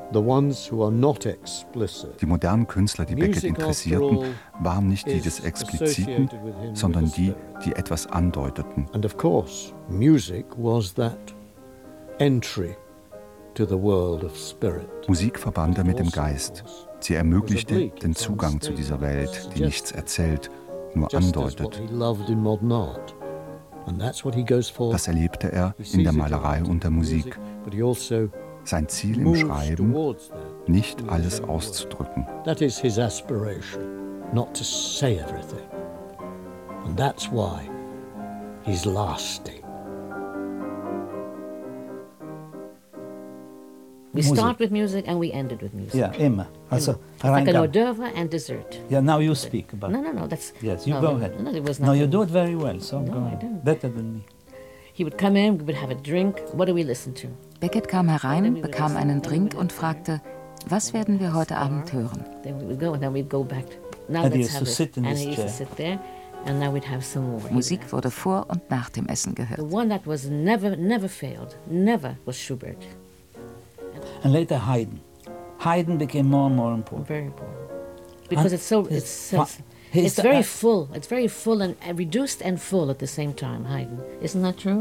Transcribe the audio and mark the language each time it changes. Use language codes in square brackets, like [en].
[en] The ones who are not explicit. [de] Die modernen Künstler, die Beckett interessierten, waren nicht die des Expliziten, sondern die, die etwas andeuteten. [en] And of course, music was that entry to the world of spirit. [de] Musik verband er mit dem Geist. Sie ermöglichte den Zugang zu dieser Welt, die nichts erzählt, nur andeutet. Das erlebte er in der Malerei und der Musik. Sein Ziel im Schreiben, nicht alles auszudrücken. [en] That is his aspiration, not to say everything. And that's why he's lasting. We start with music and we ended with music. Yeah, [de] immer. Also, [en] like an hors d'oeuvre and dessert. Yeah, now you speak about it. No, that's... Yes, you go ahead. No, you do it very well, so I'm going. No, I don't. Better than me. He would come in, we would have a drink. What do we listen to? [de] Beckett kam herein, bekam einen Drink und fragte, was werden wir heute Abend hören? Musik wurde vor und nach dem Essen gehört. [en] The one that was never failed, never was Schubert. And later Haydn. Haydn became more and more important. Very important. Because it's very full and reduced and full at the same time, Haydn. Isn't that true?